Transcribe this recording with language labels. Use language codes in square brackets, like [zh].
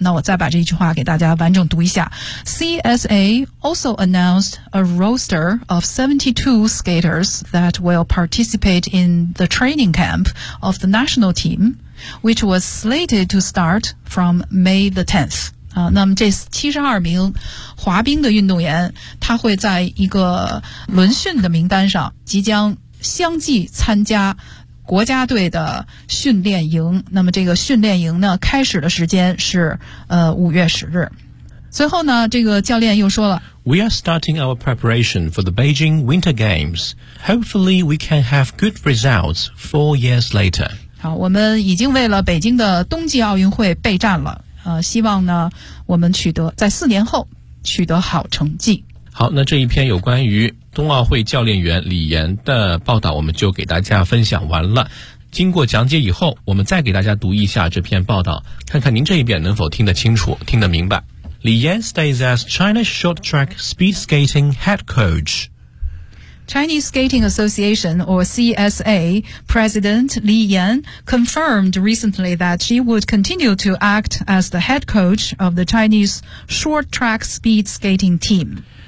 [zh] 那我再把这一句话给大家完整读一下， [en] CSA also announced a roster of 72 skaters that will participate in the training camp of the national team which was slated to start from May the 10th。 [zh] 那么这72名滑冰的运动员他会在一个轮训的名单上即将相继参加国家队的训练营，那么这个训练营呢开始的时间是5月10日。随后呢这个教练又说了， [en] We are starting our preparation for the Beijing Winter Games. Hopefully we can have good results 4 years later. [zh] 好，我们已经为了北京的冬季奥运会备战了，希望呢我们取得在4年后取得好成绩。好，那这一篇有关于冬奥会教练员李岩的报道我们就给大家分享完了。经过讲解以后，我们再给大家读一下这篇报道，看看您这一遍能否听得清楚听得明白。 [en] 李岩 stays as China's short track speed skating head coach。 Chinese Skating Association, or CSA, President Li Yan confirmed recently that she would continue to act as the head coach of the Chinese short track speed skating team.